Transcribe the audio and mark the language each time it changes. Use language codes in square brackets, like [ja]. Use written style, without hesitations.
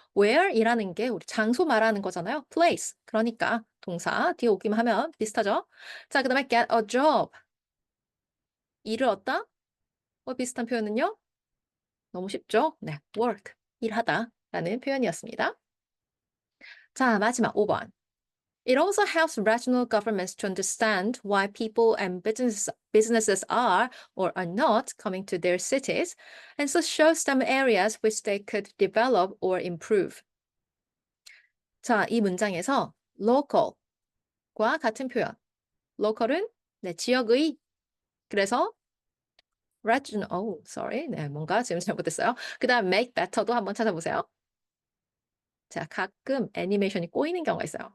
[ko] where이라는 게 우리 장소 말하는 거잖아요. place. 그러니까 동사 뒤에 오기만 하면 비슷하죠. 자, 그 다음에 get a job. 일을 얻다. 비슷한 표현은요. 너무 쉽죠? 네, work. 일하다 라는 표현이었습니다. 자, 마지막 5번. [en] It also helps regional governments to understand why people and businesses are or are not coming to their cities, and so shows them areas which they could develop or improve. [ko] 자, 이 문장에서 local과 같은 표현. local은 네, 지역의. 그래서 regional, 네, 뭔가 지금 잘못했어요. 그 다음 make better도 한번 찾아보세요. 자, 가끔 애니메이션이 꼬이는 경우가 있어요.